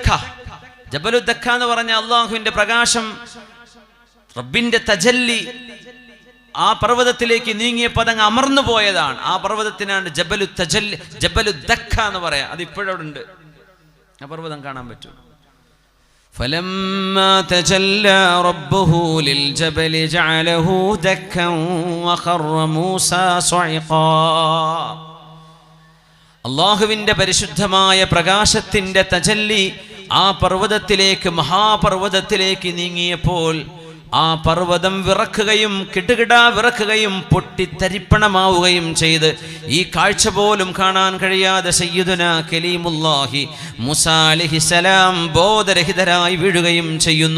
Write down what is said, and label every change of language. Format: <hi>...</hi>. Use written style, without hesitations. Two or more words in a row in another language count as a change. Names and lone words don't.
<ml>ജബലുദ്ദക്ക എന്ന് പറഞ്ഞ അള്ളാഹുവിന്റെ പ്രകാശം, റബ്ബിന്റെ തജല്ലി ആ പർവ്വതത്തിലേക്ക് നീങ്ങിയപ്പോൾ അതങ്ങ് അമർന്നു പോയതാണ്. ആ പർവ്വതത്തിനാണ് ജബലുദ്ദക്ക എന്ന് പറയാ. അത് ഇപ്പോഴവിടെ ഉണ്ട്. ആ പർവ്വതം കാണാൻ പറ്റും.</ml> <ar>فلما تجلى ربه للجبل جعله دكا وخر موسى صعقا.</ar> <ml>അള്ളാഹുവിന്റെ പരിശുദ്ധമായ പ്രകാശത്തിന്റെ തജല്ലി ആ പർവ്വതത്തിലേക്ക്, മഹാപർവ്വതത്തിലേക്ക് നീങ്ങിയപ്പോൾ ആ പർവ്വതം വിറക്കുകയും കിടുകിടാ വിറക്കുകയും പൊട്ടിത്തരിപ്പണമാവുകയും ചെയ്ത് ഈ കാഴ്ച പോലും കാണാൻ കഴിയാതെ സയ്യിദുന കലീമുല്ലാഹി മൂസാ അലൈഹിസ്സലാം ബോധരഹിതരായി വീഴുകയും ചെയ്യുന്നു.</ml>